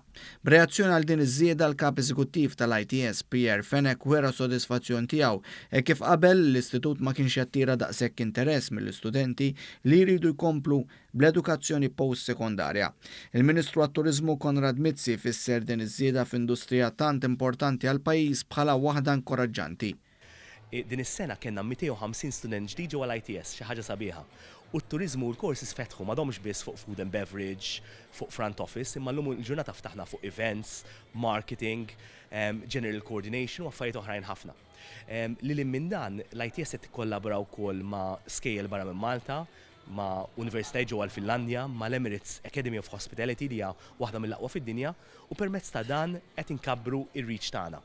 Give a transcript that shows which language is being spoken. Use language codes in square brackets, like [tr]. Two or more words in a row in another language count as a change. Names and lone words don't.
[mt] B'reazzjoni għal din iż-żieda l-kap eżekuttiv tal-ITS Pierre Fenech wera sodisfazzjon tiegħu e kif qabel l-istitut ma kienx jattira daqshekk interess mill-istudenti li jridu jkomplu bl-edukazzjoni post-sekondarja. Il-Ministru għat-Turiżmu Konrad Mizzi fisser din iż-żieda f'industrija tant importanti għal pajjiż bħala waħda inkoraġġanti. Din is-sena kellna 250 student ġdid ġewwa l-ITS, xi ħaġa sabiħa. U t-turizmu u l-courses fetħu m'għadhomx biss fuq [en] food and beverage, [mt] fuq [en] front office, [mt] imma llum il-ġurnata ftaħna fuq [en] events, marketing, general coordination [mt] u affarijiet oħrajn ħafna. Lil minn dan, l-ITS qed tikkollabora wkoll ma' scale barra minn Malta, ma' Universitajiet ġewwa l-Finlandja, ma' l-Emirates Academy of Hospitality li hija waħda mill-aqwa fid-dinja u permezz ta' dan qed inkabbru ir-reach tagħna.